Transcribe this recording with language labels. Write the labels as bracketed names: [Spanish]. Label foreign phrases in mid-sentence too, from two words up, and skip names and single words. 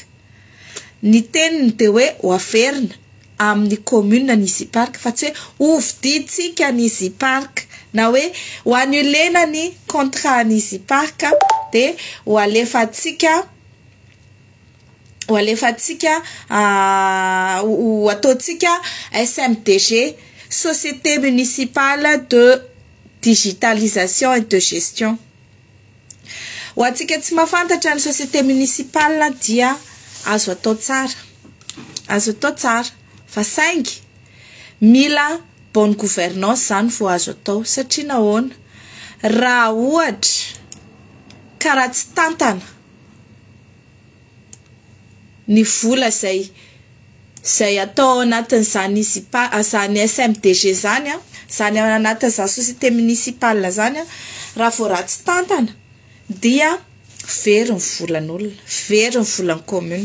[Malagasy] Ny teniny de hoe ho averina amin'ny commune ny Easy Park fa tsy hoe hoviditsika ny Easy Park na hoe ho annulena ny contrat ny Easy Park de ho alefatsika ho ataotsika SMDG, [French] Société municipale de digitalisation et de gestion. [Malagasy] Ho atsika tsy mahafantatra ny [French] société municipale [Malagasy] dia azo atao tsara. Fa saingy mila [French] bonne gouvernance [Malagasy] zany vao azo atao satria nahoana raha ohatra karaha tsy tantana ny vola zay atao anatin'izany zany SMDG zany zany anatin'izany [French] société municipale [Malagasy] zany raha vao ratsy tantana dia very ny volan'olona, very ny volan'ny commune.